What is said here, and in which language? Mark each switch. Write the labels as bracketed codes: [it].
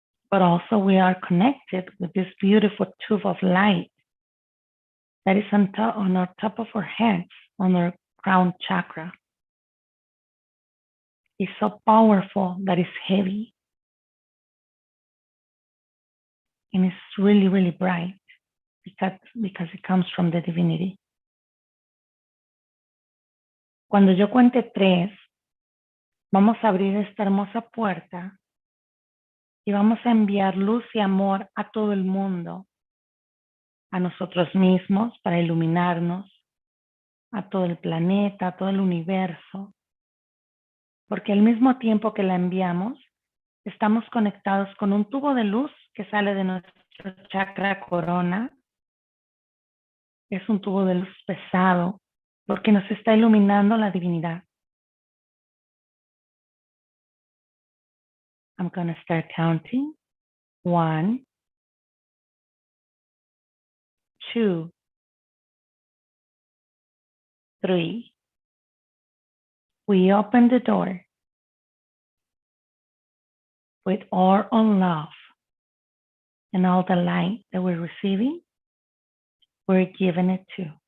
[en] But also we are connected with this beautiful tube of light that is on our top of our heads, on our crown chakra. It's so powerful that it's heavy. And it's really, really bright because it comes from the divinity. [es] Cuando yo cuente 3, vamos a abrir esta hermosa puerta y vamos a enviar luz y amor a todo el mundo, a nosotros mismos para iluminarnos, a todo el planeta, a todo el universo, porque al mismo tiempo que la enviamos, estamos conectados con un tubo de luz que sale de nuestro chakra corona. Es un tubo de luz pesado porque nos está iluminando la divinidad. [en] I'm going to start counting. 1, 2, 3. We open the door with our own love and all the light that we're receiving, we're giving it to.